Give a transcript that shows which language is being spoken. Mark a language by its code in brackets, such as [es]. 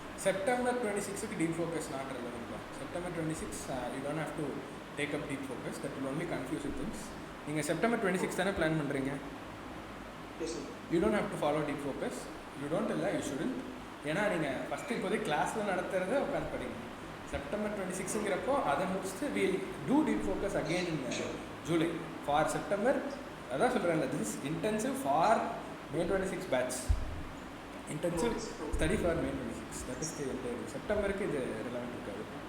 [en] September 26th deep focus not relevant. September 26 you don't have to take up deep focus. That will only confuse you things. [ta] நீங்கள் September 26 தானே plan பண்ணுறீங்க? [en] Yes sir. You don't have to follow deep focus. You don't இல்லை, you shouldn't. [ta] ஏன்னா நீங்கள் first இப்போதைக்கு கிளாஸில் நடத்துகிறத உட்காந்து படிங்க. செப்டம்பர் 26ங்கிறப்போ அதை முடிச்சுட்டு [en] We'll do deep focus again in July for September. [ta] அதான் சொல்கிறேன்ல, [en] This is intensive for May 26 batch. Intensive study for May 26. That is the entire. [ta] செப்டம்பருக்கு இது ரிலவெண்ட் இருக்காது.